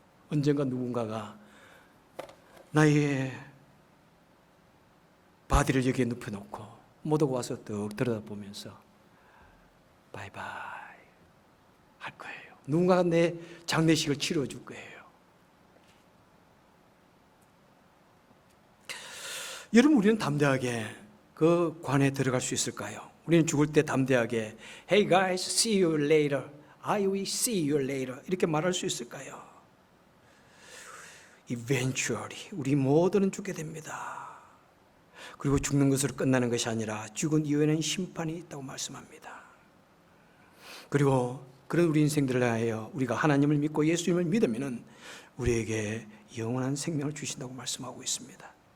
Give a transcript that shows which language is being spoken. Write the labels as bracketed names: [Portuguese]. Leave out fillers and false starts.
[Korean] 언젠가 누군가가 나의 바디를 여기에 눕혀놓고 모두가 와서 뚝 들여다보면서 바이바이 할 거예요. 누군가가 내 장례식을 치러줄 거예요. 여러분, 우리는 담대하게 그 관에 들어갈 수 있을까요? 우리는 죽을 때 담대하게 [English] Hey guys, see you later. I will see you later. [Korean] 이렇게 말할 수 있을까요? Eventually 우리 모두는 죽게 됩니다. 그리고 죽는 것으로 끝나는 것이 아니라 죽은 이후에는 심판이 있다고 말씀합니다. 그리고 그런 우리 인생들을 하여 우리가 하나님을 믿고 예수님을 믿으면 우리에게 영원한 생명을 주신다고 말씀하고 있습니다.